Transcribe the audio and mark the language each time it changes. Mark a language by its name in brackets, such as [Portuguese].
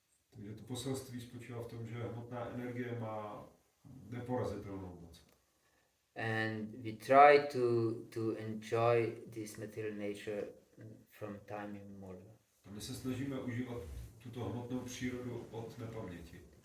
[Czech] Takže to poselství spočívá v tom, že hmotná energie má neporazitelnou moc. [English] And we try to enjoy this material nature from time immemorial. [Czech] A my se snažíme užívat tuto hmotnou přírodu od nepaměti.